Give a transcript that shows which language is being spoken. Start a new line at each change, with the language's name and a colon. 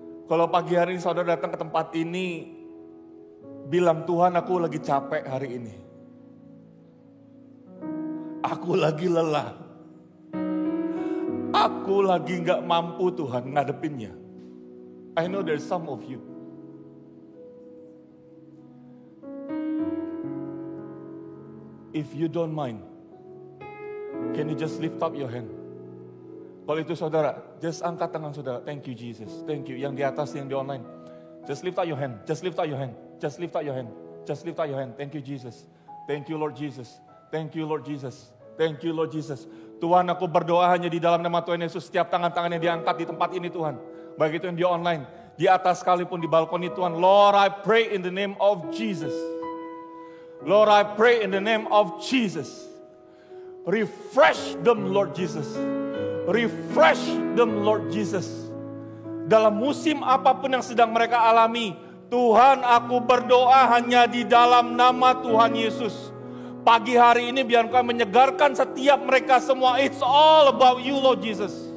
Indonesian: Kalau pagi hari ini saudara datang ke tempat ini, bilang Tuhan aku lagi capek hari ini. Aku lagi lelah. Aku lagi gak mampu Tuhan ngadepinnya.
English: I know there's some of you. If you don't mind, can you just lift up your hand?
Indonesian: Kalau itu saudara, just angkat tangan saudara.
English: Thank you Jesus, thank you.
Indonesian: Yang di atas, yang di online.
English: Just lift up your hand, just lift up your hand. Just lift up your hand, just lift up your hand. Thank you Jesus, thank you Lord Jesus. Thank you Lord Jesus, thank you Lord Jesus.
Indonesian: Tuhan aku berdoa hanya di dalam nama Tuhan Yesus. Setiap tangan-tangan yang diangkat di tempat ini Tuhan. Baik itu yang di online, di atas sekalipun di balkon ini Tuhan.
English: Lord I pray in the name of Jesus. Lord I pray in the name of Jesus. Refresh them Lord Jesus. Refresh them Lord Jesus.
Indonesian: Dalam musim apapun yang sedang mereka alami, Tuhan aku berdoa hanya di dalam nama Tuhan Yesus. Pagi hari ini biar Engkau menyegarkan setiap mereka semua.
English: It's all about you Lord Jesus.